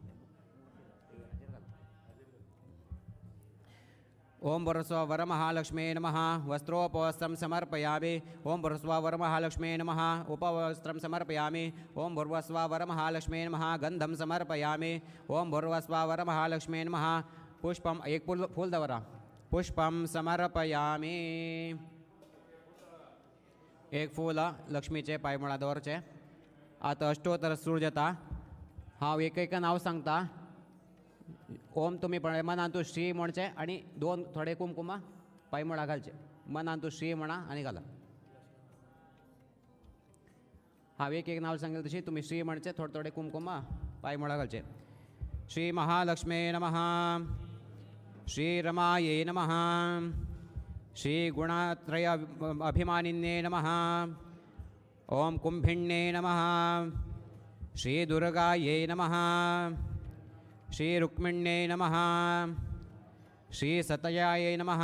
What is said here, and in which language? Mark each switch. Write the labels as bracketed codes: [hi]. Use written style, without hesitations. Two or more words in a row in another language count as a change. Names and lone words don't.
[sa] ओम भूर्भुवस्वावर महालक्ष्मी नमः वस्त्रोपवस्त्रं समर्पयामि. ओम भूर्भुवस्वावर महालक्ष्मी नमः उपवस्त्रं समर्पयामि. ओम भूर्भुवस्वावर महालक्ष्मी नमः गंधं समर्पयामि. ओम भूर्भुवस्वावर महालक्ष्मी नमः पुष्पम [kok] एक फूल दवरा [sa] पुष्पं समर्पयामि. [kok] एक फूल लक्ष्मीचे पायमुळा दवरचे. आता अष्टोत्तर सुरजता हांव एक नाव सांगता. ओम तुम्ही मनांतू श्री म्हणचे आणि दोन थोडे कुमकुमा पायमुळा घालचे. मनांतू श्री म्हणा आणि घाला. हांव एक नाव सांगेल तशी तुम्ही श्री म्हणचे थोडे कुमकुमा पायमुळा घालचे. [sa] श्री महालक्ष्मी नमः. श्री रमाये नमः. श्री गुणत्रय अभिमानिन्ये नमः. ओम कुंभिण्ये नमः. श्री दुर्गाये नमः. श्री रुक्मिण्ये नमः. श्री सतयाये नमः.